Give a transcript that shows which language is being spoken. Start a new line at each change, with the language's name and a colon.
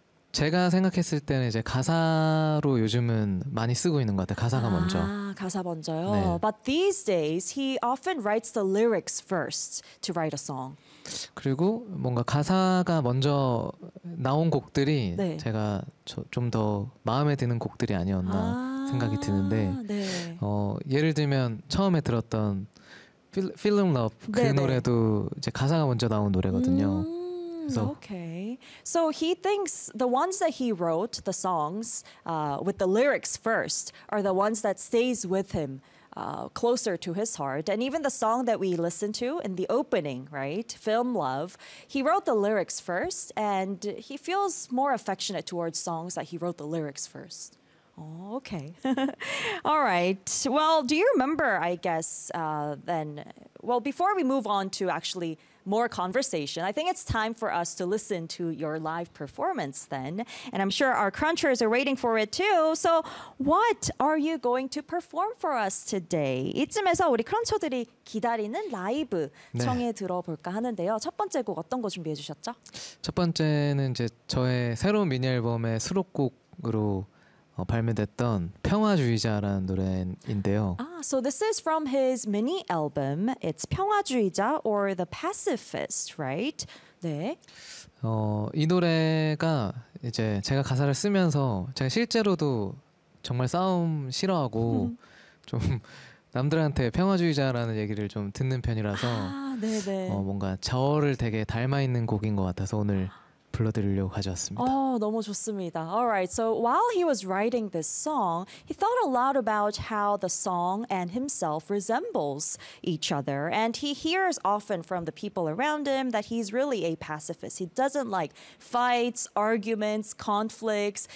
Korean: 제가 생각했을 때는 이제 가사로 요즘은 많이 쓰고 있는 것 같아요. 가사가 먼저. 가사 먼저요. 네.
English: But these days he often writes the lyrics first to write a song.
Korean: 그리고 뭔가 가사가 먼저 나온 곡들이 네. 제가 좀 더 마음에 드는 곡들이 아니었나 생각이 드는데 네. 예를 들면 처음에 들었던 Feeling Love 그 네네. 노래도 이제 가사가 먼저 나온 노래거든요.
English: Okay. So he thinks the ones that he wrote, the songs with the lyrics first, are the ones that stays with him closer to his heart. And even the song that we listened to in the opening, right, Film Love, he wrote the lyrics first and he feels more affectionate towards songs that he wrote the lyrics first. Oh, okay. All right. Well, do you remember, I guess, then, well, before we move on to actually more conversation. I think it's time for us to listen to your live performance then. And I'm sure our crunchers are waiting for it too. So what are you going to perform for us today?
Korean: 이쯤에서 우리 크런처들이 기다리는 라이브 네. 정해 들어볼까 하는데요. 첫 번째 곡 어떤 거 준비해 주셨죠? 첫 번째는 이제 저의 새로운 미니 앨범의 수록곡으로 발매됐던 평화주의자라는 노래인데요.
English: So this is from his mini album. It's 평화주의자 or the pacifist, right? 네.
Korean: 이 노래가 이제 제가 가사를 쓰면서 제가 실제로도 정말 싸움 싫어하고 좀 남들한테 평화주의자라는 얘기를 좀 듣는 편이라서 뭔가 저를 되게 닮아 있는 곡인 것 같아서 오늘 불러드리려고 가져왔습니다. 너무 좋습니다.
English: All right. So while he was writing this song, he thought a lot about how the song and himself resembles each other. And he hears often from the people around him that he's really a pacifist. He doesn't like fights, arguments, conflicts.